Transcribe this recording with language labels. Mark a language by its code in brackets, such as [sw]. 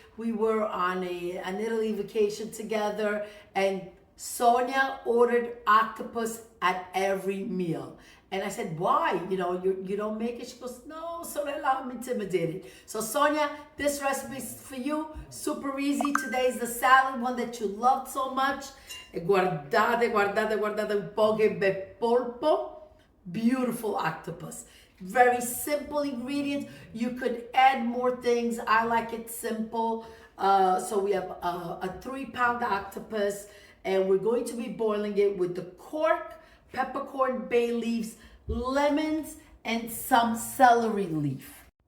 [en] We were on an Italy vacation together, and Sonia ordered octopus at every meal. And I said, why? You don't make it? She goes, no, sorella, I'm intimidated. So Sonia, this recipe is for you. Super easy. Today is the salad, one that you loved so much. [it] E guardate un po' che bel polpo. [en] Beautiful octopus. Very simple ingredients. You could add more things. I like it simple. So we have a 3-pound octopus, and we're going to be boiling it with the cork, peppercorn, bay leaves, lemons, and some celery leaf.